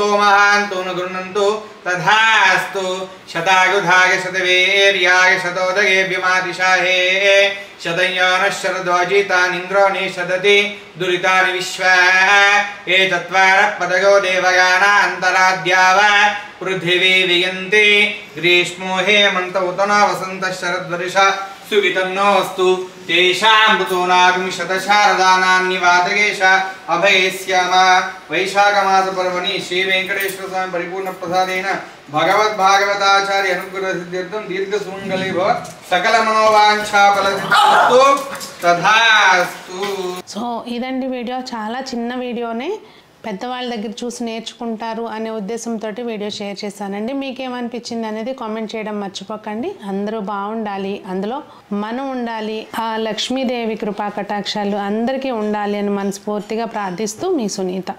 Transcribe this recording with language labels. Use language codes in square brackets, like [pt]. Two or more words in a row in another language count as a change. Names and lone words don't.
[sa] महान्तो न गृह्णन्तु तथास्तु शतायुधाय शतवीर्याय शतोदयेभ्यमादिशाहे शतयोनः शरद्वाजितानिन्द्रो निषदति दुरितानि विश्वा ये चत्वारः पदयो देवयानान्तराद्या वा पृथिवी वियन्ति ग्रीष्मो हेमन्त उत न वसन्तः शरद्वर्षा सुवितन्नोऽस्तु तेषां ऋतूनागमिशतशारदानान्निवातकेश अभयस्याम। वैशाखमासपर्वणि श्री वेंकटेश्वर स्वामी परिपूर्ण प्रसादेन भगवद्भागवताचार्य अनुग्रह सिद्ध्यर्थं दीर्घसुमङ्गले भव सकल मनोवाञ्छाफलसिद्ध्यर्थो तथास्तु। [te] సో ఇదండి వీడియో, చాలా చిన్న వీడియోనే పెద్దవాళ్ళ దగ్గర చూసి నేర్చుకుంటారు అనే ఉద్దేశంతో [en] video share [te] చేశానండి. మీకేమనిపించింది అనేది కామెంట్ చేయడం మర్చిపోకండి. అందరూ బాగుండాలి, అందులో మనం ఉండాలి, ఆ లక్ష్మీదేవి కృపా కటాక్షాలు అందరికీ ఉండాలి అని మనస్ఫూర్తిగా ప్రార్థిస్తూ మీ సునీత.